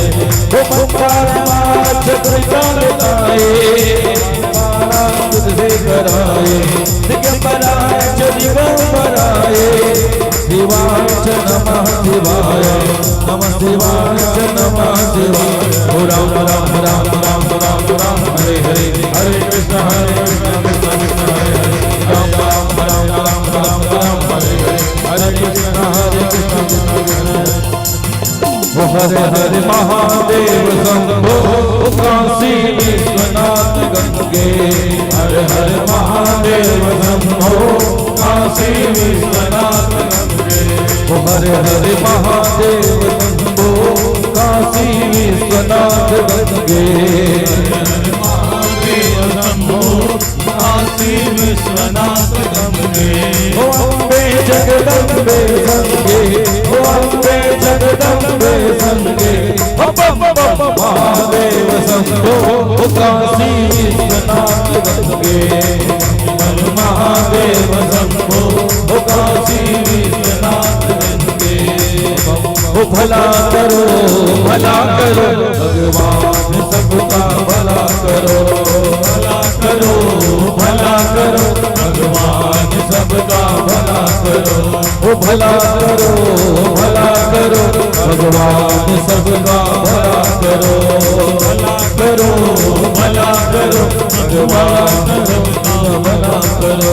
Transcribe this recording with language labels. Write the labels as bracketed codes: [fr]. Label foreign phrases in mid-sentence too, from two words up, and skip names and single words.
[sa] ओम परमाचक्रिकालकाय तुझे कराए, दिगंबराय च दिगंबराय, शिवाय च नमः शिवाय, नमः शिवाय च नमः शिवाय। ओ राम राम राम राम राम राम हरे हरे, हरे कृष्ण कृष्ण कृष्ण हरे हरे, राम राम राम राम राम राम हरे हरे, हरे कृष्ण कृष्ण कृष्ण। [hi] ओ हरे हरे महादेव शंभो काशी विश्वनाथ गंगे, हरे हरे महादेव शंभो काशी विश्वनाथ गंगे। ओ हरे हरे महादेव शंभो काशी विश्वनाथ गंगे, हरे महादेव शंभो काशी विश्वनाथ गंगे। ओ अम्बे जगदम्बे संगे, ओ अम्बे जगदम्बे संगे, महादेव शंभो काशी विश्वनाथ गंगे, महादेव शंभो काशी विश्वनाथ गंगे। ओ भला करो भगवान सबका भला करो, भला करो भगवान सबका भला करो। ओ भला करो भगवान सबका भला करो, भला करो भगवान सबका भला करो।